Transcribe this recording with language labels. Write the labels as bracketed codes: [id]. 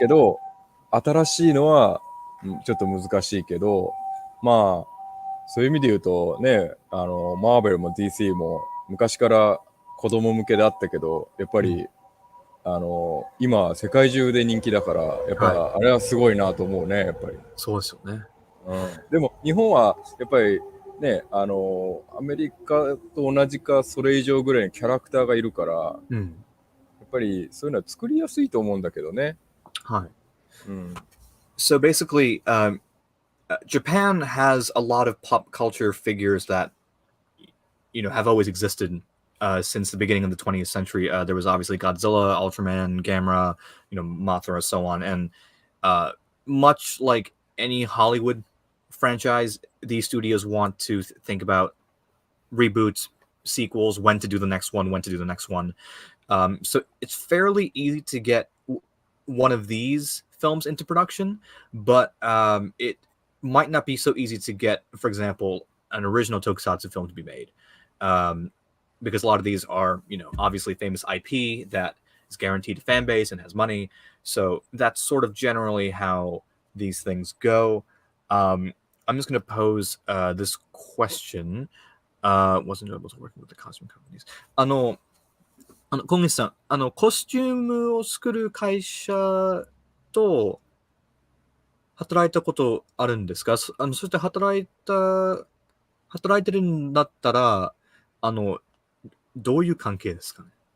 [ja] だけど、新しいのは、ちょっと難しいけど、そういう意味で言うとね、マーベルも DC も昔から子供向けであったけど、やっぱり、今世界中で人気だから、やっぱあれはすごいなと思うね、やっぱり。そうですよね。でも日本はやっぱりね、アメリカと同じかそれ以上ぐらいのキャラクターがいるから、やっぱりそういうのは作りやすいと思うんだけどね。はい。 [en] So basically, Japan has a lot of pop culture figures that have always existed since the beginning of the 20th century. There was obviously Godzilla, Ultraman, Gamera, Mothra, so on, and much like any Hollywood franchise, these studios want to think about reboots, sequels, when to do the next one. So it's fairly easy to get one of these films into production, but it might not be so easy to get, for example, an original tokusatsu film to be made, because a lot of these are, obviously famous IP that is guaranteed a fan base and has money. So that's sort of generally how these things go. I'm just going to pose this question. Wasn't able to work with the costume companies. [ja] 小西さん、コスチュームを作る会社と働いたことあるんですか？そして働いてるんだったら、どういう関係ですかね？